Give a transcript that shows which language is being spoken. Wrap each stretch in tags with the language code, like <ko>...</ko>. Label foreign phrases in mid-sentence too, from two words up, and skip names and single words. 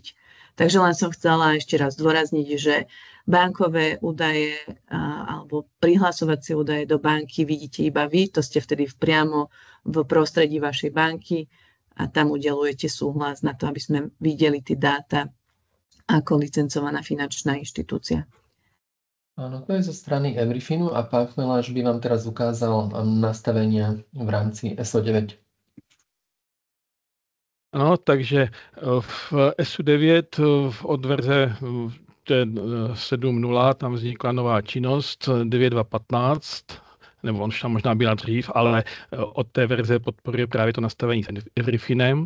<sk>Takže len som chcela ešte raz zdôrazniť, že bankové údaje alebo prihlasovacie údaje do banky vidíte iba vy, to ste vtedy priamo v prostredí vašej banky a tam udeľujete súhlas na to, aby sme videli tie dáta ako licencovaná finančná inštitúcia. Áno, to je zo strany Everyfinu a pán Chmeláš by vám teraz ukázal nastavenia v rámci SO9.</sk> <cs>No, takže v SU9 od verze 7.0 tam vznikla nová činnost 9.2.15, nebo on už tam možná byla dřív, ale od té verze podporuje právě to nastavení s Everyfinem.</cs>